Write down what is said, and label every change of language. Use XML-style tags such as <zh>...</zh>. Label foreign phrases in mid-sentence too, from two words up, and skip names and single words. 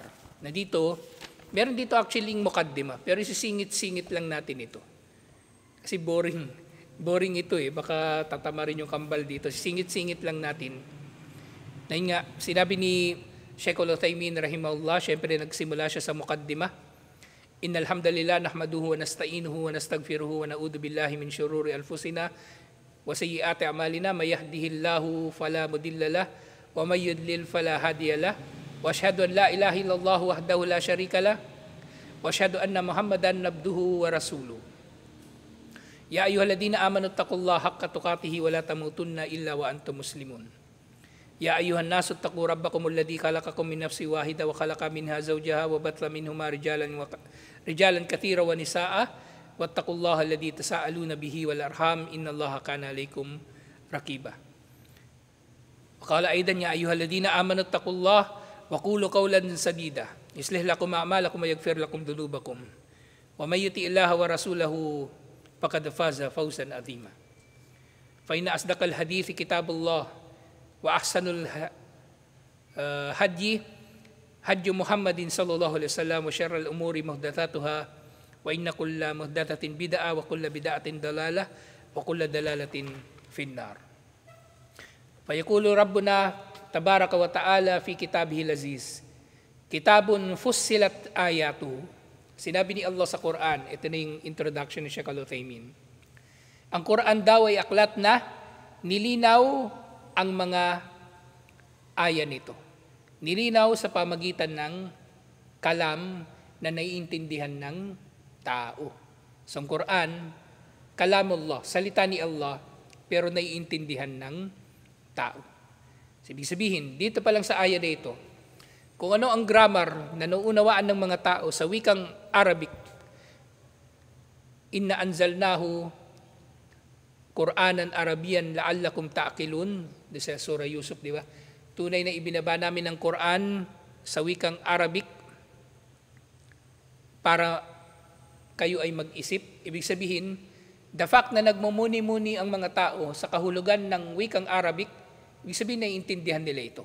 <tl>Na dito, meron dito actually mukaddima, pero isisingit-singit lang natin ito. Kasi boring ito baka tatama rin yung kambal dito. Singit-singit lang natin. Dahil nga, sinabi ni Sheikh Al-Uthaymin rahimahullah, syempre nagsimula siya sa muqaddimah.</tl> <ar>إن الحمد لله نحمده ونستعينه ونستغفره ونعوذ بالله من شرور أنفسنا وسيئات أعمالنا من يهده الله فلا مضل له ومن يضلل فلا هادي له وأشهد أن لا إله إلا الله وحده لا شريك له وأشهد أن محمدا عبده ورسوله. يا أيها الذين آمنوا اتقوا الله حق تقاته ولا تموتن إلا وأنتم مسلمون. يا أيها الناس اتقوا ربكم الذي خلقكم من نفس واحدة وخلق منها زوجها وبث منهما رجالا كثيرا ونساء واتقوا الله الذي تساءلون به والأرحام إن الله كان عليكم رقيبا. وقال أيضا يا أيها الذين آمنوا اتقوا الله وقولوا قولا سديدا يصلح لكم أعمالكم ويغفر لكم ذنوبكم ومن يطع الله ورسوله فقد فاز فوزا عظيما. فإن أصدق الحديث كتاب الله وأحسن الهدي هدي محمد صلى الله عليه وسلم وشر الأمور محدثاتها وإن كل محدثة بدعة وكل بدعة ضلالة وكل ضلالة في النار. فيقول ربنا تبارك وتعالى في كتابه العزيز كتاب فصلت آياته.</ar> <tl>Sinabi ni Allah sa Quran, ito na yung introduction ni Sheikh Al-Uthaymin. Ang Quran daw ay aklat na nilinaw ang mga aya nito. Nilinaw sa pamagitan ng kalam na naiintindihan ng tao. So ang Quran, kalamullah, salita ni Allah, pero naiintindihan ng tao. Ibig sabihin, dito pa lang sa aya na ito, kung ano ang grammar na nauunawaan ng mga tao sa wikang Arabic,</tl> <ar>إنا أنزلناه قرآنا عربيا لعلكم تعقلون,</ar> <tl>sa Surah Yusuf, di ba? Tunay na ibinaba namin ng Quran sa wikang Arabic para kayo ay mag-isip. Ibig sabihin,</tl> <en>the fact</en> <tl>na nagmumuni-muni ang mga tao sa kahulugan ng wikang Arabic, ibig sabihin naiintindihan nila ito.</tl>